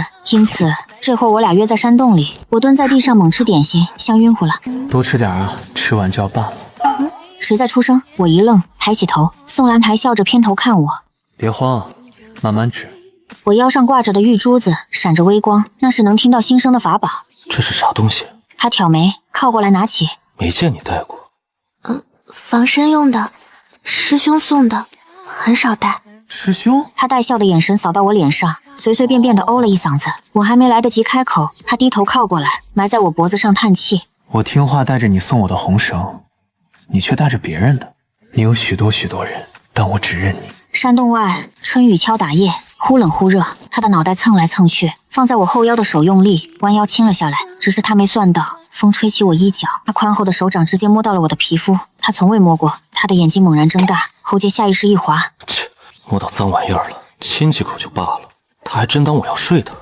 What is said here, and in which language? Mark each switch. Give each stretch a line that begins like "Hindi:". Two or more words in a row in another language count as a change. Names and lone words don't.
Chinese: 因此這會我倆約在山洞裡，我蹲在地上猛吃點心，像暈乎了。多吃點啊，吃完就要罷了。誰在出聲？我一愣，抬起頭，宋蘭台笑着偏頭看我。別慌，慢慢吃。我腰上掛着的玉珠子閃着微光，那是能聽到心聲的法寶。這是啥東西？他挑眉，靠過來拿起。沒見你帶過。防身用的，師兄送的，很少帶。師兄？他帶笑的眼神掃到我臉上，隨隨便便的哦了一嗓子。我還沒來得及開口，他低頭靠過來，埋在我脖子上嘆氣。我聽話帶着你送我的紅繩，你卻帶着別人的。你有許多許多人，但我只認你。山洞外，春雨敲打葉，忽冷忽熱。他的腦袋蹭來蹭去，放在我後腰的手用力彎腰親了下來。只是他沒算到，風吹起我衣角，他寬厚的手掌直接摸到了我的皮膚。他從未摸過。他的眼睛猛然睜大，喉結下意識一滑。切，摸到髒玩意兒了，親幾口就罷了，他還真當我要睡他。